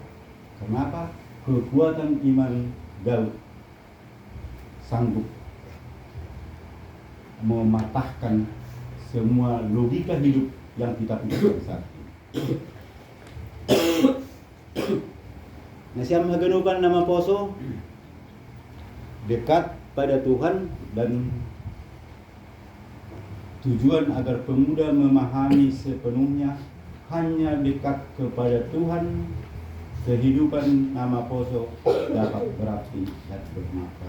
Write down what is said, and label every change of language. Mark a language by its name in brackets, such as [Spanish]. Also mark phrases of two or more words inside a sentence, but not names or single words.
[Indonesian] Kenapa? Kekuatan iman Daud sanggup mematahkan semua logika hidup yang kita punya saat ini. [Batak Simalungun] Nasiam haganukan nama poso [Indonesian] dekat pada Tuhan dan tujuan agar pemuda memahami sepenuhnya hanya dekat kepada Tuhan, kehidupan nama poso dapat berarti dan bermakna.